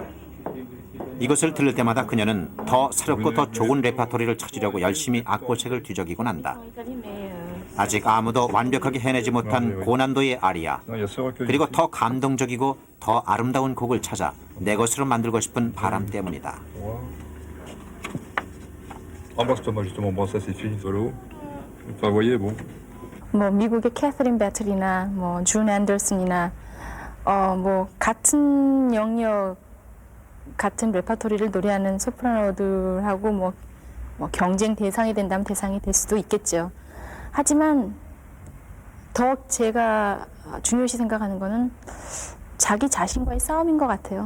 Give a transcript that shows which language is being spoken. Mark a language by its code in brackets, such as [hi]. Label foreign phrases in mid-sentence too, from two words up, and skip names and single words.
[ko] 이곳을 들를 때마다 그녀는 더 새롭고 더 좋은 레파토리를 찾으려고 열심히 악보책을 뒤적이곤 한다. 아직 아무도 완벽하게 해내지 못한 고난도의 아리아, 그리고 더 감동적이고 더 아름다운 곡을 찾아 내 것으로 만들고 싶은 바람 때문이다. [fr] Embrasse-toi, justement. Bon, ça c'est fini, solo. Enfin, vous voyez, bon. [ko] 뭐 미국의 캐서린 배틀이나 뭐 준 앤더슨이나 뭐 같은 영역 같은 레파토리를 노래하는 소프라노들하고 뭐 경쟁 대상이 된다면 대상이 될 수도 있겠죠. 하지만 더 제가 중요시 생각하는 거는 자기 자신과의 싸움인 것 같아요.